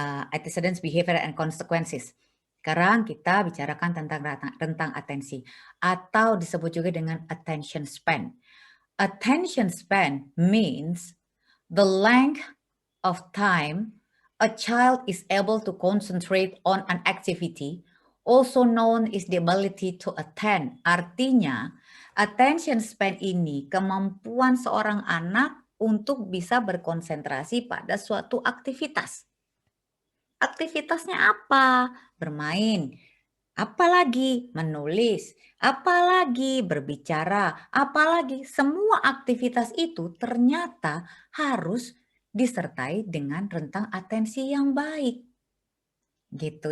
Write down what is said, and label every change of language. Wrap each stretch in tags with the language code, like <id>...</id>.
<en>Antecedents, behavior, and consequences.</en> <id>Sekarang kita bicarakan tentang rentang atensi. Atau disebut juga dengan attention span.</id> <en>Attention span means the length of time a child is able to concentrate on an activity, also known as the ability to attend.</en> <id>Artinya, attention span ini kemampuan seorang anak untuk bisa berkonsentrasi pada suatu aktivitas. Aktivitasnya apa? Bermain. Apalagi menulis, apalagi berbicara, apalagi semua aktivitas itu ternyata harus disertai dengan rentang atensi yang baik. Gitu.</id>